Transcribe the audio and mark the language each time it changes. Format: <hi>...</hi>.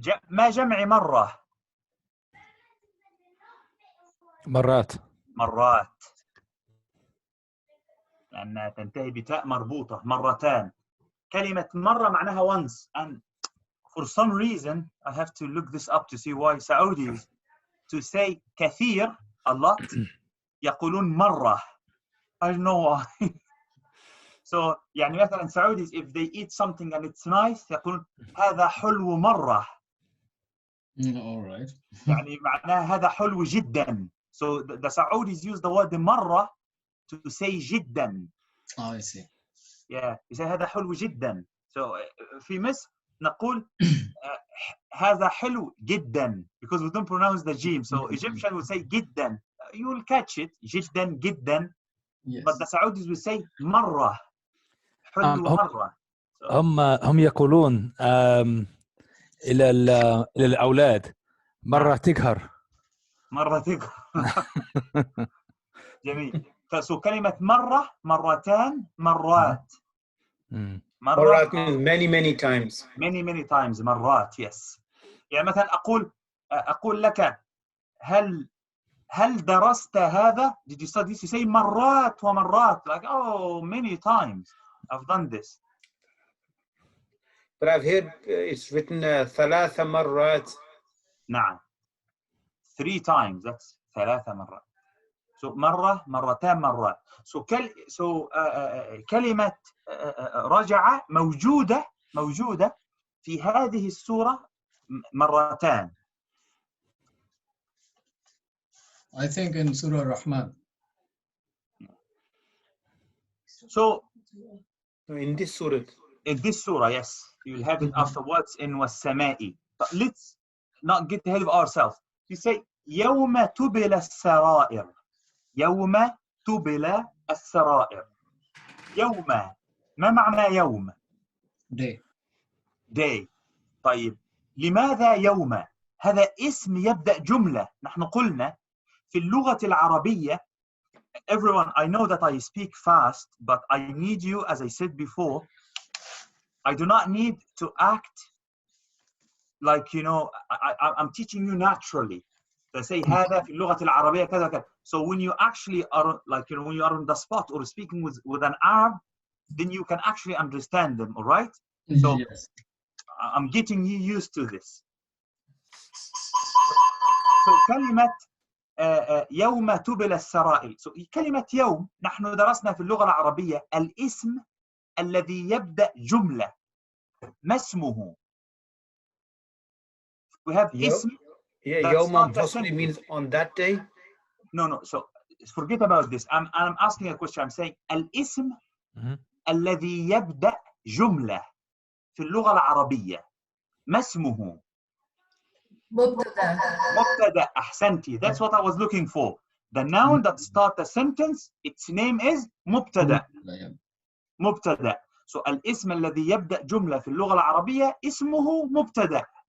<ar>ما جمع مرة؟ مرات. مرات، لأنها تنتهي بتاء مربوطة. مرتان. كلمة مرة معناها</ar> <en>once, and for some reason I have to look this up to see why Saudis to say كثير a lot</en> <ar>يقولون مرة.</ar> <en>I don't know why. So</en> <ar>يعني مثلا</ar> <en>Saudis if they eat something and it's nice</en> <ar>يقولون هذا حلو مرة.</ar> <en>All right.</en> <ar>يعني معناها هذا حلو جدا.</ar> <en>So the Saudis use the word مرة to say جدا. I see. Yeah, you say</en> <ar>هذا حلو جدا.</ar> <en>So</en> <ar>في مصر نقول هذا حلو جدا</ar> <en>because we don't pronounce the jim. So Egyptian will say جدا. You will catch it. جدا جدا. Yes. But the Saudis will say مرة.</en> <ar>حلو مرة. هم يقولون إلى الأولاد مرة تقهر. مرة تقهر. جميل. So كلمة مرة، مرتان، مرات.</ar> <en>مرات means many times. many times. مرات. Yes.</en> <ar>يعني مثلا أقول لك هل درست هذا؟</ar> <en>Did you study this? You say</en> <ar>مرات ومرات.</ar> <en>Like, oh, many times I've done this. But I've heard it's written ثلاث مرات.</en> <ar>نعم.</ar> <en>3 times, that's 3 مرات.</en> <ar>So مرة، مرتين، مرات. So كلمة رجع موجودة في هذه السورة مرتان.</ar> <en>I think in Surah Rahman. So in this surah. in this surah, yes, you'll have it afterwards in والسماء. But let's not get ahead of ourselves. You say</en> <ar>يوم تبلى السرائر. يوم تبلى السرائر. يوم، ما معنى يوم؟</ar> <en>Day. day.</en> <ar>طيب لماذا يوم؟ هذا اسم يبدأ جملة. نحن قلنا في اللغة العربية,</ar> <en>everyone, I know that I speak fast, but I need you, as I said before, I do not need to act like, you know, I'm teaching you naturally. They say هذا في اللغة العربية كذا كذا. So when you actually are, like, you know, when you are on the spot or speaking with an Arab, then you can actually understand them, all right? So Yes. I'm getting you used to this.</en> <ar>So كلمة يوم تبلى السرائر. So كلمة يوم نحن درسنا في اللغة العربية الاسم الذي يبدأ جملة. ما اسمه؟</ar> <en>We have</en> <ar>اسم.</ar> <en>Yeah, Yawm possibly means on that day. No. So forget about this. I'm asking a question.</en> <ar>I'm saying الاسم الذي يبدأ جملة في اللغة العربية ما اسمه؟ مبتدأ. أحسنتي.</ar> <en>That's what I was looking for. The noun that starts a sentence, its name is مبتدأ.</en> <ar>مبتدأ. So الاسم الذي يبدأ جملة في اللغة العربية اسمه مبتدأ.</ar>